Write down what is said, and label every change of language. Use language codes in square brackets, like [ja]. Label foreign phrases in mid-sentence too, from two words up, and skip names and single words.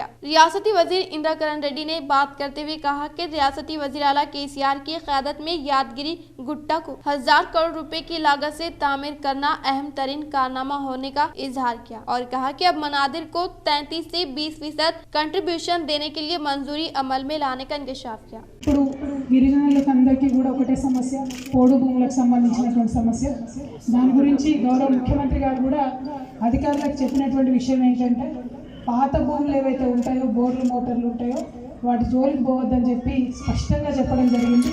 [ur] ریاستی وزیر اندرا کرن ریڈی نے بات کرتے ہوئے کہا کہ ریاستی وزیر اعلیٰ KCR کی قیادت میں یادگیری گٹا کو 1000 کروڑ روپے کی لاگت سے تعمیر کرنا اہم ترین کارنامہ ہونے کا اظہار کیا اور کہا کہ اب منادر کو 33 سے 20% کنٹریبیوشن دینے کے لیے منظوری عمل میں لانے کا انکشاف کیا۔ [te] ఇప్పుడు గిరిజనులకు అందరికీ కూడా ఒకటే సమస్య, పోడు భూములకు సంబంధించినటువంటి సమస్య। దాని గురించి గౌరవ ముఖ్యమంత్రి గారు కూడా అధికారులకు చెప్పినటువంటి విషయం ఏంటంటే పాత భూములు ఏవైతే ఉంటాయో, బోర్లు మోటార్లు ఉంటాయో వాటి జోలికి పోవద్దని చెప్పి స్పష్టంగా చెప్పడం జరిగింది।